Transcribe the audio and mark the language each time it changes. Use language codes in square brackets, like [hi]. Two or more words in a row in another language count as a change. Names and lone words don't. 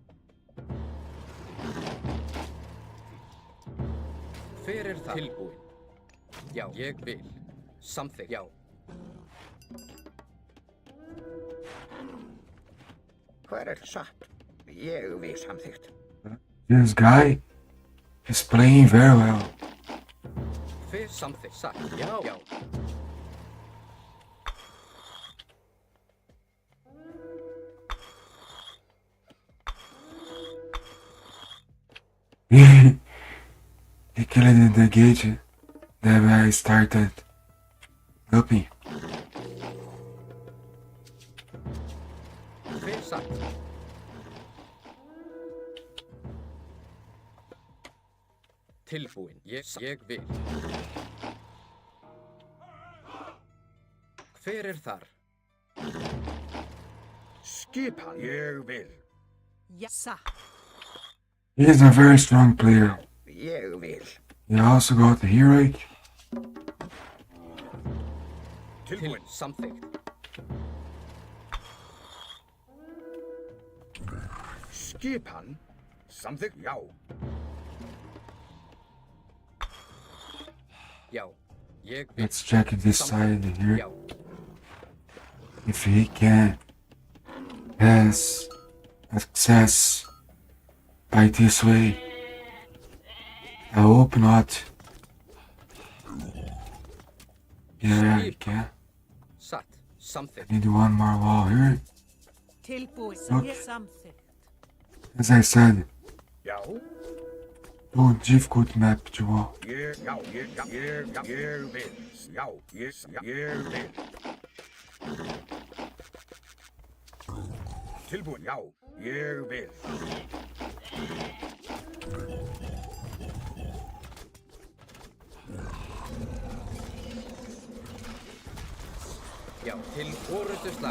[is] hver það? Tilbúinn. Já, ég vil. Samþykkt. Já. Hver satt? Ég vil samþykkt. [en] This guy is playing very well. [is] Hver samþykkt? Satt. Já, já. [en] He killed the gate that I started upping. [is] Hver satt? Tilbúinn. Ég vil. Hver þar? Skipan. Ég vil. Ja, satt. [en] He is a very strong player. [is] Ég vil. [en] He also got the heroic. [is] Tilbúinn. Samþykkt. Skipan. Samþykkt. Já. Já, ég vil. [en] Let's check this side here. [is] Já, [en] If he can has access by this way. I hope not. Yeah, he can. [is] satt. Samþykkt. [en] Need one more wall here. [is] Tilbúið. [en] Look. [is] Ég samþykkt. [en] As I said, [is] Já. [en] too difficult map to wall. [is] Ég vil. Já. Ég vil. Tilbúinn. Já. Ég vil. Já, til orrustuslag.